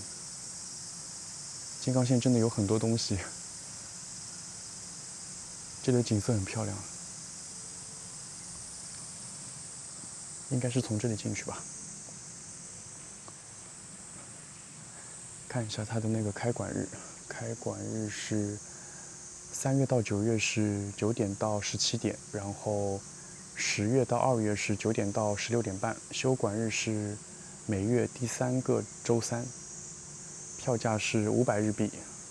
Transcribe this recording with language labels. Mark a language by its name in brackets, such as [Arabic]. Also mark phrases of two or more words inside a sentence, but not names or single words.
[Chinese] 金剛縣真的有很多東西，這裡的景色很漂亮。應該是從這裡進去吧。看一下它的那個開館日，開館日是3月到9月是9點到17點，然後10月到2月是9點到16點半，休館日是每月第3個週三，票價是500日幣。